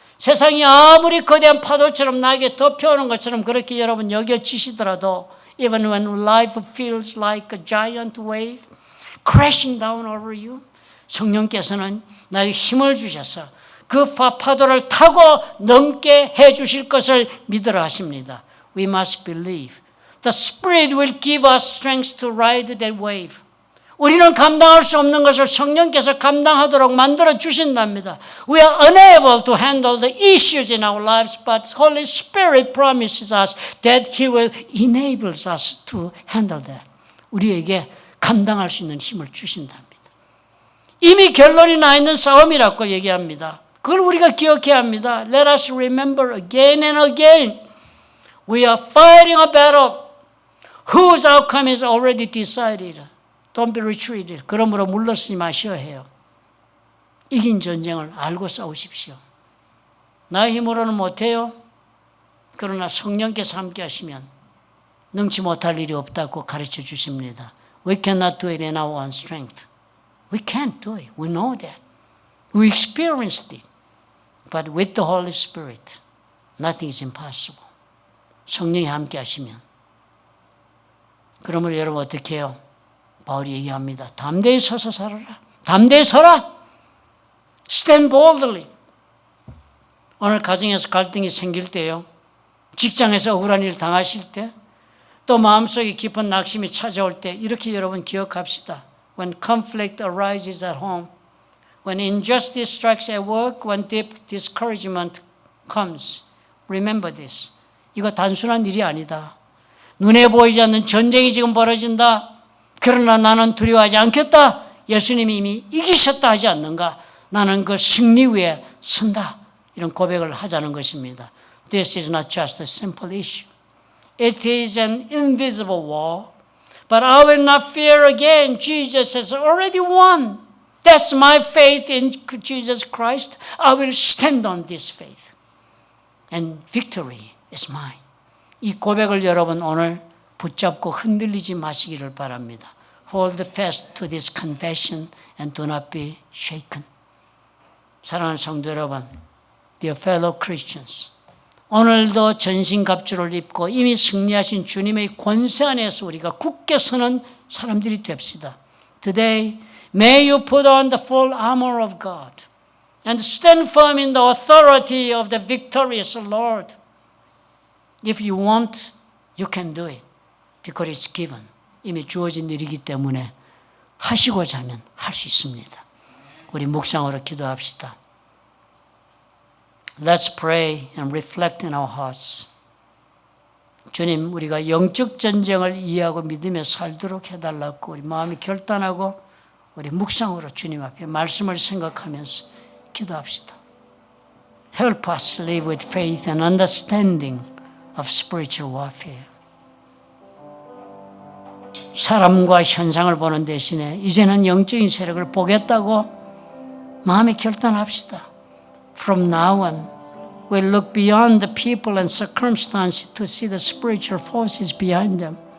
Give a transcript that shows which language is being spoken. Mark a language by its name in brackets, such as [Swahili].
[Korean] 세상이 아무리 거대한 파도처럼 나에게 덮여오는 것처럼 그렇게 여러분 여겨지시더라도 [English] even when life feels like a giant wave crashing down over you, [Korean] 성령께서는 나에게 힘을 주셔서 그 파도를 타고 넘게 해 주실 것을 믿으라 하십니다. [English] We must believe. The Spirit will give us strength to ride that wave. [Korean] 우리는 감당할 수 없는 것을 성령께서 감당하도록 만들어 주신답니다. [English] We are unable to handle the issues in our lives, but Holy Spirit promises us that He will enable us to handle that. [Korean] 우리에게 감당할 수 있는 힘을 주신답니다. 이미 결론이 나 있는 싸움이라고 얘기합니다. 그걸 우리가 기억해야 합니다. [English] Let us remember again and again. We are fighting a battle whose outcome is already decided. Don't be retreated. [Korean] 그러므로 물러서지 마셔야 해요. 이긴 전쟁을 알고 싸우십시오. 나의 힘으로는 못해요. 그러나 성령께서 함께 하시면 능치 못할 일이 없다고 가르쳐 주십니다. [English] We cannot do it in our own strength. We can't do it. We know that. We experienced it. But with the Holy Spirit, nothing is impossible. [Korean] 성령이 함께 하시면. 그러므로 여러분 어떻게 해요? 바울이 얘기합니다. 담대히 서서 살아라. 담대히 서라. [English] Stand boldly. [Korean] 오늘 가정에서 갈등이 생길 때요. 직장에서 억울한 일을 당하실 때, 또 마음속에 깊은 낙심이 찾아올 때 이렇게 여러분 기억합시다. [English] When conflict arises at home, when injustice strikes at work, when deep discouragement comes, remember this. [Korean] 이거 단순한 일이 아니다. 눈에 보이지 않는 전쟁이 지금 벌어진다. 그러나 나는 두려워하지 않겠다. 예수님이 이미 이기셨다 하지 않는가. 나는 그 승리 위에 선다. 이런 고백을 하자는 것입니다. [English] This is not just a simple issue. It is an invisible war. But I will not fear again. Jesus has already won. That's my faith in Jesus Christ. I will stand on this faith. And victory is mine. [Korean] 이 고백을 여러분 오늘 붙잡고 흔들리지 마시기를 바랍니다. [English] Hold fast to this confession and do not be shaken. [Korean] 사랑하는 성도 여러분, [English] dear fellow Christians, [Korean] 오늘도 전신갑주를 입고 이미 승리하신 주님의 권세 안에서 우리가 굳게 서는 사람들이 됩시다. [English] Today, may you put on the full armor of God and stand firm in the authority of the victorious Lord. If you want, you can do it because it's given. [Korean] 이미 주어진 일이기 때문에 하시고자 하면 할 수 있습니다. 우리 묵상으로 기도합시다. [English] Let's pray and reflect in our hearts. [Korean] 주님, 우리가 영적 전쟁을 이해하고 믿으며 살도록 해달라고 우리 마음이 결단하고 우리 묵상으로 주님 앞에 말씀을 생각하면서 기도합시다. [English] Help us live with faith and understanding of spiritual warfare. [Korean] 사람과 현상을 보는 대신에 이제는 영적인 세력을 보겠다고 마음에 결단합시다. [English] From now on, we'll look beyond the people and circumstances to see the spiritual forces behind them.